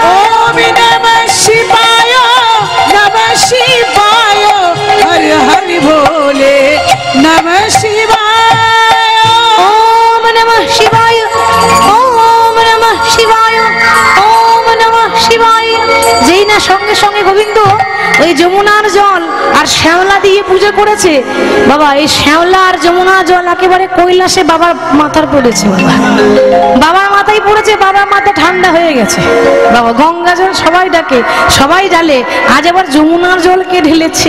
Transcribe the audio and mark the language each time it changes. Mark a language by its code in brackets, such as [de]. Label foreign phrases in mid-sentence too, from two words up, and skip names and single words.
[sa] ओम नमः शिवाय हरि हरि भोले नमः शिवाय ओम नमः शिवाय ओम नमः शिवाय ओम नमः शिवाय [bn] যেই না সঙ্গে সঙ্গে গোবিন্দ ওই যমুনার জল আর শ্যাওলা দিয়ে পূজা করেছে বাবা। এই শ্যাওলা আর যমুনা জল একেবারে কৈলাসে বাবার মাথার পড়েছে বাবা, বাবার মাথায় পড়েছে, বাবার মাথা ঠান্ডা হয়ে গেছে বাবা। গঙ্গা জল সবাই ডাকে, সবাই জ্বালে, আজ আবার যমুনার জল কে ঢেলেছে?